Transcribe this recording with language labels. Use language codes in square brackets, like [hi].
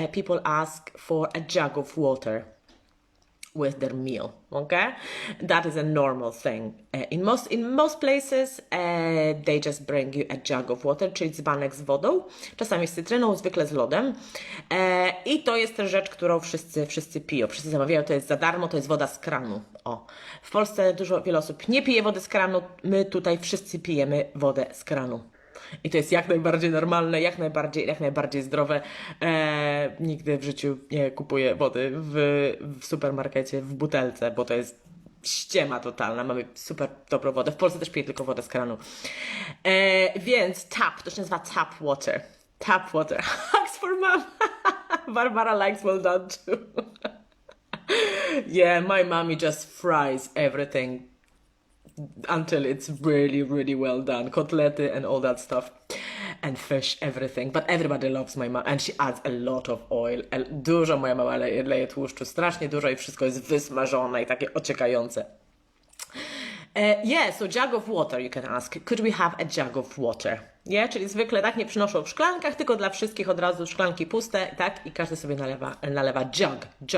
[en] People ask for a jug of water with their meal. Okay, that is a normal thing. In most places, they just bring you a jug of water, [pl] czyli dzbanek z wodą, czasami z cytryną, zwykle z lodem. I to jest też rzecz, którą wszyscy piją, wszyscy zamawiają, to jest za darmo, to jest woda z kranu. O, w Polsce wiele osób nie pije wody z kranu, my tutaj wszyscy pijemy wodę z kranu. I to jest jak najbardziej normalne, jak najbardziej zdrowe. Nigdy w życiu nie kupuję wody w supermarkecie, w butelce, bo to jest ściema totalna. Mamy super dobrą wodę. W Polsce też piję tylko wodę z kranu. Więc to się nazywa tap water. [en] Tap water. Hugs for mom. Barbara likes well done too. Yeah, my mommy just fries everything until it's really, really well done. Kotlety and all that stuff. And fish, everything. But everybody loves my mom. And she adds a lot of oil. [pl] Dużo moja mama leje tłuszczu. Strasznie dużo i wszystko jest wysmażone i takie ociekające. [en] Yeah, so jug of water you can ask. Could we have a jug of water? [pl] Yeah, czyli zwykle tak nie przynoszą w szklankach, tylko dla wszystkich od razu szklanki puste, tak? I każdy sobie nalewa jug.